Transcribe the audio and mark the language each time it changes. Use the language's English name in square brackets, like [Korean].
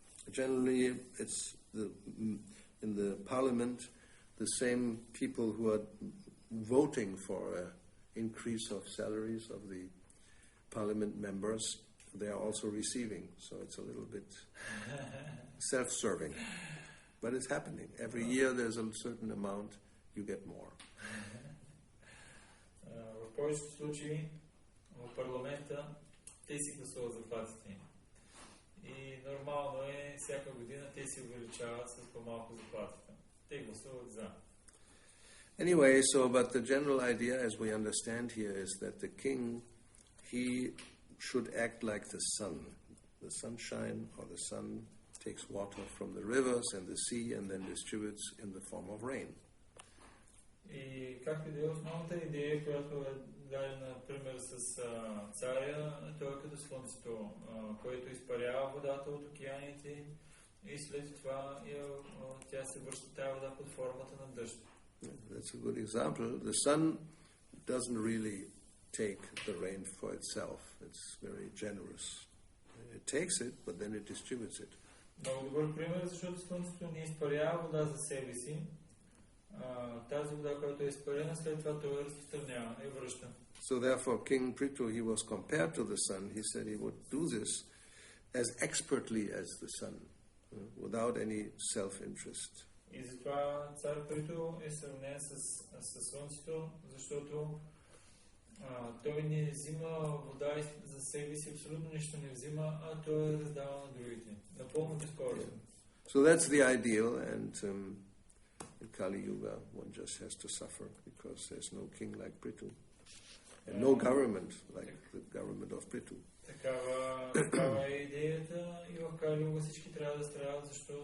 [English] Generally, it's in the parliament, the same people who are voting for an increase of salaries of the parliament members, they are also receiving. So it's a little bit self-serving. But it's happening. Every year there's a certain amount, you get more. [Bulgarian] В повечето случаи в парламента те си гласуват заплатите. И нормално е всяка година те си увеличават с по-малко заплатите. Те гласуват за. [English] Anyway, but the general idea, as we understand here, is that the king, he should act like the sun. The sunshine or the sun takes water from the rivers and the sea and then distributes in the form of rain. [Bulgarian] И както и да е основната идея, която е дадена пример с царя, той е като слънцето, което изпарява водата от океаните и след това тя се връща тази вода под формата на дъжд. [English] That's a good example. The sun doesn't really take the rain for itself. It's very generous. It takes it, but then it distributes it. [Bulgarian] Много добър пример, защото слънцето не изпарява вода за себе си. Тази вода, която е изпарена, след това той разпространява и връща. [English] So therefore, King Prithu, he was compared to the sun. He said he would do this as expertly as the sun, without any self-interest. [Bulgarian] И затова цар Приту е сравнен с слънцето, защото той не взима вода за себе си, абсолютно нищо не взима, а той раздава на другите. Напълно безкористно. [English] So that's the ideal, and in Kali Yuga one just has to suffer because there's no king like Prithu. And No government, like the government of Prithu. [Bulgarian] Такава е идеята и в Кали-юга всички трябва да страдат. Защо?